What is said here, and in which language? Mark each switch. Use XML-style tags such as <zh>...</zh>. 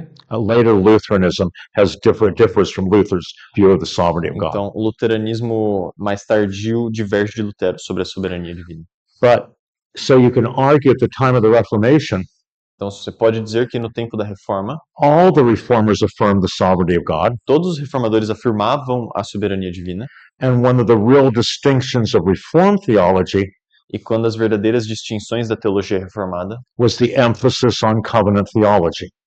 <en>Later Lutheranism differs from Luther's view of the sovereignty of God.</en> <pt>Então, o luteranismo mais tardio diverge de Lutero sobre a soberania divina.</pt> <en>But so you can argue at the time of the Reformation,</en> <pt>Então, você pode dizer que no tempo da reforma,</pt> <en>all the reformers affirmed the sovereignty of God.</en> <pt>todos os reformadores afirmavam a soberania divina,</pt> <en>And one of the real distinctions of Reformed theology</en> <pt>e quando as verdadeiras distinções da teologia reformada,</pt> <en>was the emphasis on covenant theology.</en>